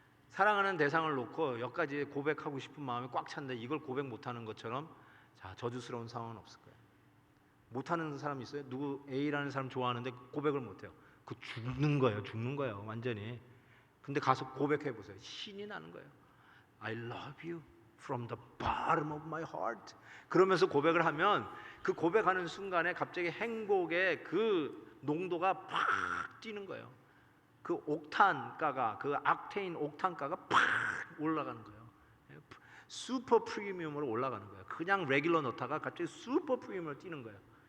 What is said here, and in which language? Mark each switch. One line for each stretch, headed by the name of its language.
Korean: 사랑하는 대상을 놓고 여기까지 고백하고 싶은 마음이 꽉 찼는데 이걸 고백 못하는 것처럼 자 저주스러운 상황은 없을 거예요. 못하는 사람 있어요? 누구 A라는 사람 좋아하는데 고백을 못해요. 그 죽는 거예요 완전히. 근데 가서 고백해 보세요. 신이 나는 거예요.
English: I love you from the bottom of my heart.
Korean: 그러면서 고백을 하면 그 고백하는 순간에 갑자기 행복의 그 농도가 팍 뛰는 거예요. 그 옥탄가가 그 악테인 옥탄가가 팍 올라가는 거예요. 슈퍼 프리미엄으로 올라가는 거예요. 그냥 레귤러 넣다가 갑자기 슈퍼 프리미엄으로 뛰는 거예요.